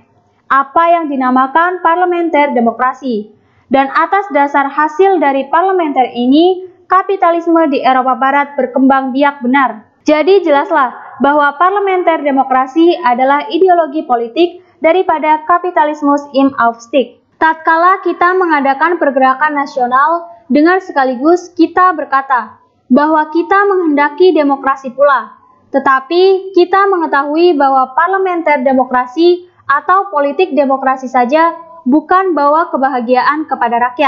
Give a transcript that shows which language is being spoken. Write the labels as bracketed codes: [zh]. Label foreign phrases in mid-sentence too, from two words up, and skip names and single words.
[id] Apa yang dinamakan parlementer demokrasi. Dan atas dasar hasil dari parlementer ini, kapitalisme di Eropa Barat berkembang biak benar. Jadi jelaslah bahwa parlementer demokrasi adalah ideologi politik daripada [de] kapitalismus im Aufstieg. [id] Tatkala kita mengadakan pergerakan nasional, dengan sekaligus kita berkata bahwa kita menghendaki demokrasi pula. Tetapi kita mengetahui bahwa parlementer demokrasi atau politik demokrasi saja bukan bawa kebahagiaan kepada rakyat.